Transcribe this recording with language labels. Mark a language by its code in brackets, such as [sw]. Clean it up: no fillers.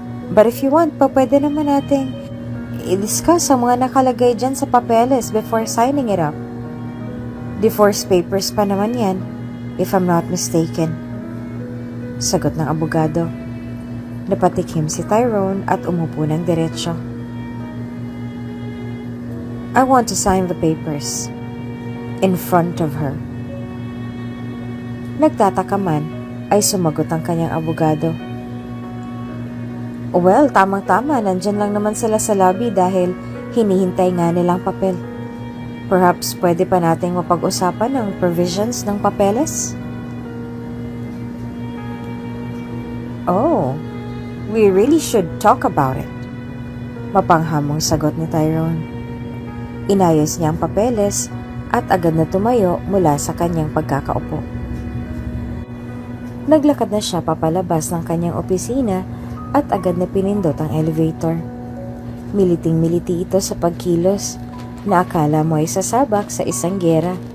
[en] But if you want, [tl] pwede naman nating i-discuss ang mga nakalagay dyan sa papeles [en] before signing it up. Divorce papers [tl] pa naman yan, [en] if I'm not mistaken. [tl] Sagot ng abogado. Napatikim si Tyrone at umupo ng diretsyo. [en] I want to sign the papers. In front of her. [tl] Nagtataka man ay sumagot ang kanyang abogado. Well, tamang-tama, nandyan lang naman sila sa lobby dahil hinihintay nga nilang papel. [en] Perhaps [tl] pwede pa nating mapag-usapan ang provisions ng papeles? [en] Oh, we really should talk about it. [tl] Mapanghamong sagot ni Tyrone. Inayos niya ang papeles at agad na tumayo mula sa kanyang pagkakaupo. Naglakad na siya papalabas ng kanyang opisina at agad na pinindot ang elevator. Militing-militi ito sa pagkilos na akala mo ay sasabak sa isang gera.